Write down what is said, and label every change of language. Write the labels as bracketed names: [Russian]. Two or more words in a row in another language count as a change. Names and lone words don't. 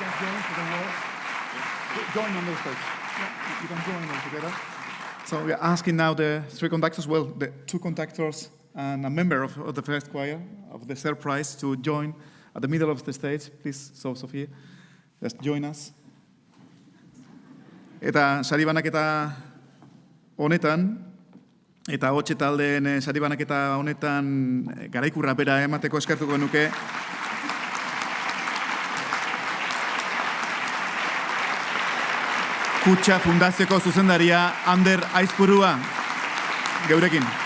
[English] Join on the stage. You can join them together. So we are asking now the three conductors, well, the two conductors and a member of the first choir of the surprise to join at the middle of the stage. Please, so Sophia, just join us. [Basque] Eta sari banaketa honetan, eta hotxe taldeen sari banaketa honetan garaikurra bera emateko eskertuko nuke. Kutxa Fundazioko zuzendaria Ander Aizpurua geurekin.